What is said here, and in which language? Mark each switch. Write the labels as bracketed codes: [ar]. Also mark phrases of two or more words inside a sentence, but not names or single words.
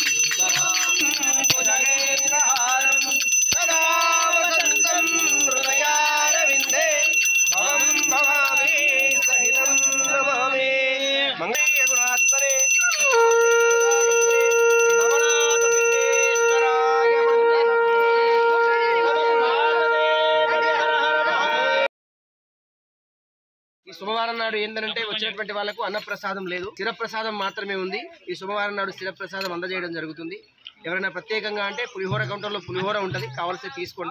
[sa] भुजगेन्द्रहारं सदा वसन्तं हृदयारविन्दे भवं भवामि सहितं नमामि मंगले गुणात्मने नवनाथ सिद्धेश्वराय मंगलम् [te] ఈ సోమవారం నాడు ఏంటంటే వచ్చినటువంటి వాళ్ళకు అన్నప్రసాదం లేదు, స్థిరప్రసాదం మాత్రమే ఉంది. ఈ సోమవారం నాడు స్థిరప్రసాదం అందజేయడం జరుగుతుంది. ఎవరైనా ప్రత్యేకంగా అంటే పులిహోర కౌంటర్లో పులిహోర ఉంటుంది, కావాల్సి తీసుకోండి.